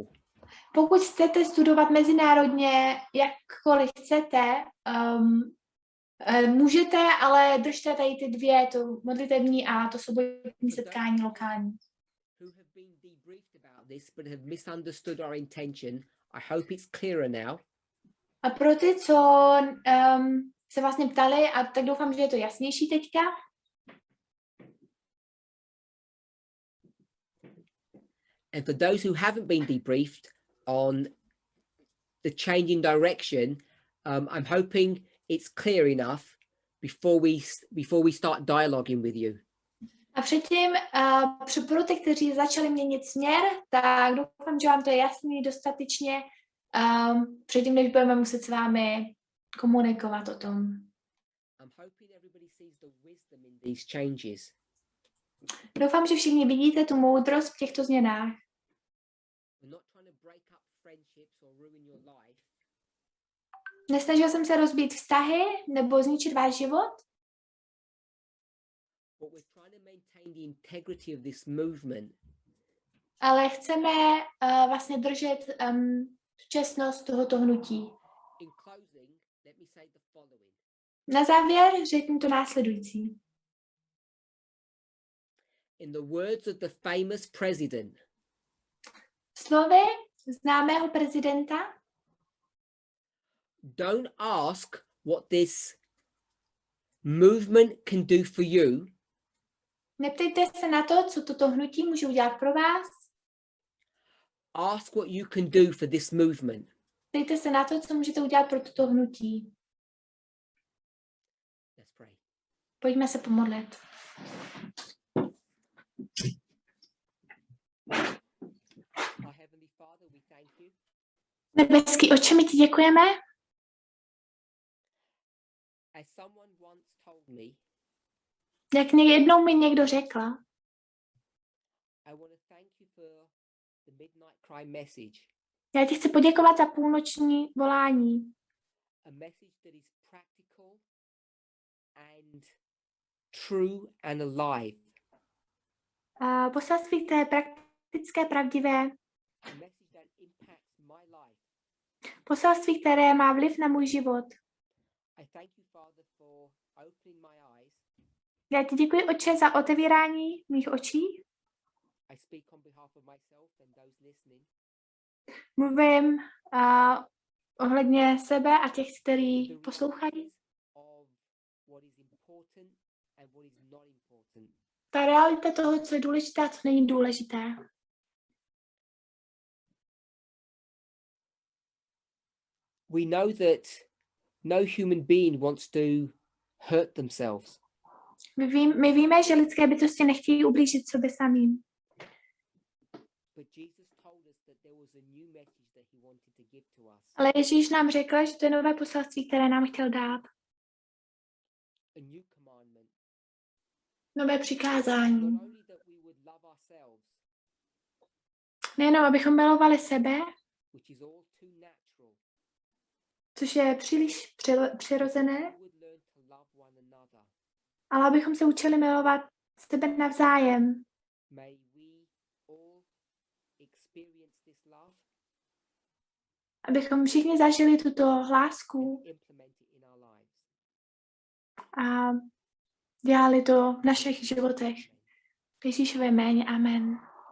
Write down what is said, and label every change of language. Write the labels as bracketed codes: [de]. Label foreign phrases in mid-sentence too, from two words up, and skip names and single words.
[cs] Pokud chcete studovat mezinárodně, jakkoliv chcete, můžete, ale držte tady ty dvě, to modlitební a to sobotní setkání lokální. [en] Who have been debriefed about this but have misunderstood our intention, I hope it's clearer now. [cs] A pro ty, co se vlastně ptali, a tak doufám, že je to jasnější teďka. [en] And for those who haven't been debriefed on the change in direction, I'm hoping it's clear enough before we start dialoguing with you. [cs] A předtím, pro ty, kteří začali měnit směr, tak doufám, že vám to je jasný dostatečně, předtím, než budeme muset s vámi komunikovat o tom. [en] I'm hoping everybody sees the wisdom in these changes. [cs] Doufám, že všichni vidíte tu moudrost v těchto změnách. [en] We're not trying to break up friendships or ruin your life. [cs] Nesnažil jsem se rozbít vztahy nebo zničit váš život, [en] But we're trying to maintain the integrity of this movement. [cs] ale chceme vlastně držet čestnost tohoto hnutí. [en] In closing, let me say the following. [cs] Na závěr řeknu to následující. [en] In the words of the famous president, [cs] Slovy známého prezidenta, [en] don't ask what this movement can do for you. [cs] neptejte se na to, co toto hnutí může udělat pro vás. [en] Ask what you can do for this movement. [cs] Ptejte se na to, co můžete udělat pro toto hnutí. [en] Let's pray. [cs] Pojďme se pomodlit. [en] Our Heavenly Father, we thank you. [cs] Nebeský Otče, my ti děkujeme. [en] As someone once told me, [cs] Jak jednou mi někdo řekla, [en] I want to thank you for the midnight cry message, [cs] já ti chci poděkovat za půlnoční volání. [en] a message that is practical and true and alive. [cs] A poselství, které je praktické, pravdivé. [en] A message that impacts my life. [cs] Poselství, které má vliv na můj život. [en] I thank you, Father, for opening my eyes. [cs] Já ti děkuji, Otče, za otevírání mých očí. [en] I speak on behalf of myself and those listening. [cs] Mluvím ohledně sebe a těch, kteří poslouchají. [en] Of what is important and what is not important. [cs] Ta realita toho, co je důležité a co není důležité. [en] We know that no human being wants to hurt themselves. [cs] My víme, že lidské bytosti nechtějí ublížit sobě samým. [en] But Jesus told us that there was a new message that he wanted to give to us. [cs] Ale Ježíš nám řekl, že to je nové poselství, které nám chtěl dát. [en] A new commandment. [cs] Nové přikázání. [en] Not only that we would love ourselves, [cs] Nejenom, abychom milovali sebe, [en] which is all too natural, [cs] což je příliš přirozené, [en] we would learn to love one another. [cs] ale abychom se učili milovat sebe navzájem. [en] May we all experience this love, [cs] Abychom všichni zažili tuto lásku [en] implement it in our lives. [cs] a dělali to v našich životech. V Ježíšově jméně. Amen.